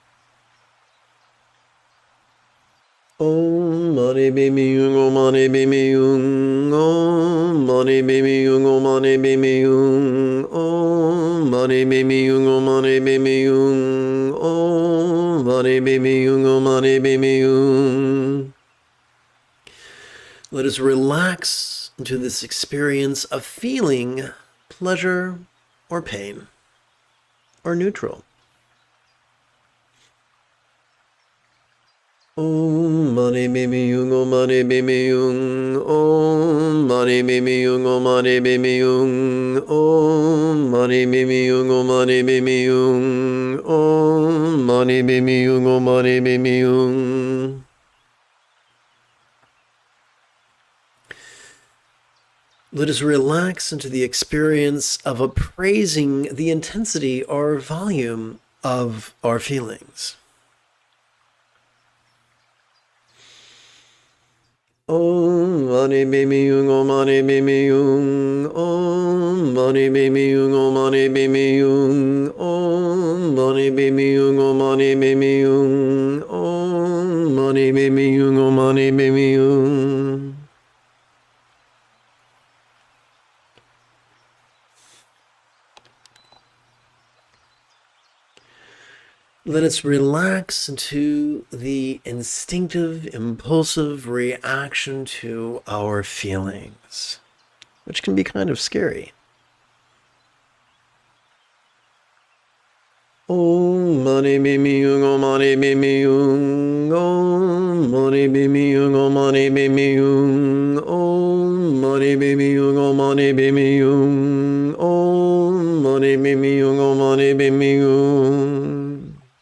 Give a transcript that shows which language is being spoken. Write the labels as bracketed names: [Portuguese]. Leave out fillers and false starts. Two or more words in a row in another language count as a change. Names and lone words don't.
[Sanskrit] Om Mani Bimi Yung, Om Mani Bimi Yung, Om Mani Bimi Yung, Om Mani Bimi Yung, Om Mani Bimi Yung, Om Mani Bimi Yung, Om Mani Bimi Yung, Om Mani Bimi Yung. [English] Let us relax into this experience of feeling pleasure or pain, or neutral. [Sanskrit] Om Mani Bimi Yung, Om Mani Bimi Yung, Om Mani Bimi Yung, Om Mani Bimi Yung, Om Mani Bimi Yung, Om Mani Bimi Yung, Om Mani Bimi Yung, Om Mani Bimi Yung. [English] Let us relax into the experience of appraising the intensity or volume of our feelings. [Sanskrit] Om Mani Bimi Yung, Om Mani Bimi Yung, Om Mani Bimi Yung, Om Mani Bimi Yung, Om Mani Bimi Yung, Om Mani Bimi Yung, Om Mani Bimi Yung, Om Mani Bimi Yung. [English] Let us relax into the instinctive, impulsive reaction to our feelings, which can be kind of scary. [Sanskrit] Om Mani Bimi Yung, Om Mani Bimi Yung, Om Mani Bimi Yung, Om Mani Bimi Yung, Om Mani Bimi Yung, Om Mani Bimi Yung, Om Mani Bimi Yung, Om Mani Bimi Yung.